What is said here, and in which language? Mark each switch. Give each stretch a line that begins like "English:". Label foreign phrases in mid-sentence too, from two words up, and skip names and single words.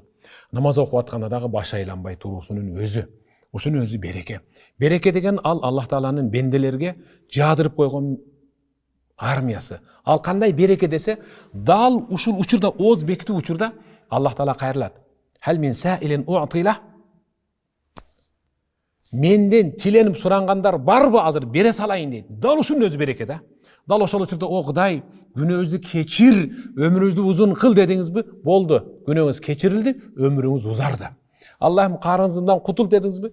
Kyrgyz: Намаз окуп атканда дагы баш айланбай туруусунун өзү. Ушунун өзү береке. Береке деген ал Аллах Тааланын бенделерге жаадырып койгон армиясы. Ал кандай береке десе, дал ушул учурда ооз бекитүү учурда Аллах Таала кайрылат.
Arabic: هل من سائل أعطيه.
Kyrgyz: Менден тиленип сурангандар барбы, азыр бере салайын дейт. Дал ушунун өзү береке да. Дал ошол учурда о Кудай, күнөөбүздү кечир, өмүрүбүздү узун кыл дедиңизби? Болду. Күнөөңүз кечирилди, өмүрүңүз узарды. Аллахым карызыңыздан кутул дедиңизби?